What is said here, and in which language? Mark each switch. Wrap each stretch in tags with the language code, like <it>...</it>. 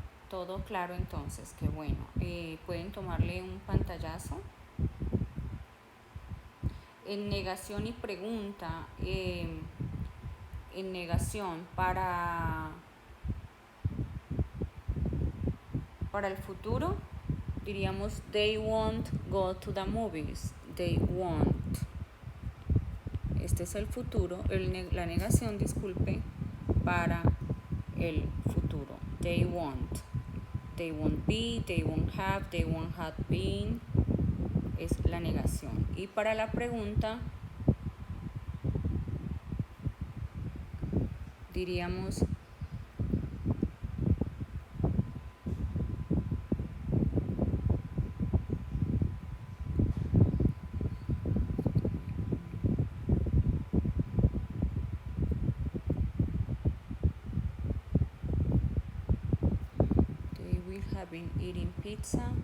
<es>Todo claro, entonces, qué bueno. Pueden tomarle un pantallazo. En negación y pregunta, en negación, para Para el futuro diríamos</es> <en>they won't go to the movies. They won't.</en> <es>Este es el futuro, la negación, disculpe, para el futuro.</es> <en>They won't. They won't be, they won't have, they won't have been.</en> <es>Es la negación. Y para la pregunta diríamos</es> <en>they will have been eating pizza.</en>